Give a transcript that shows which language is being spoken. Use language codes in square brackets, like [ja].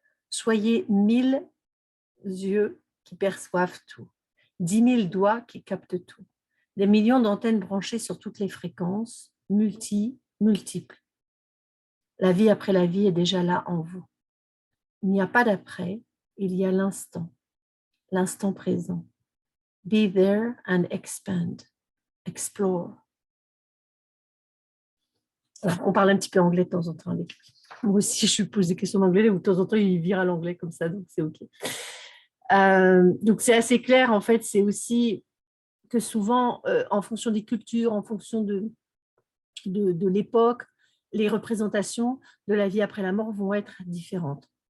[fr] Soyez 1000 yeux qui perçoivent tout, 10 000 doigts qui captent tout, des millions d'antennes branchées sur toutes les fréquences, multiples. La vie après la vie est déjà là en vous. Il n'y a pas d'après, il y a l'instant présent. [en] Be there and expand, explore. [fr] Alors, on parle un petit peu anglais de temps en temps avec lui. Moi aussi, je lui pose des questions en anglais, ou de temps en temps, il vire à l'anglais comme ça, donc c'est OK. Donc, c'est assez clair, en fait, c'est aussi que souvent, en fonction des cultures, en fonction de l'époque, les représentations de la vie après la mort vont être différentes.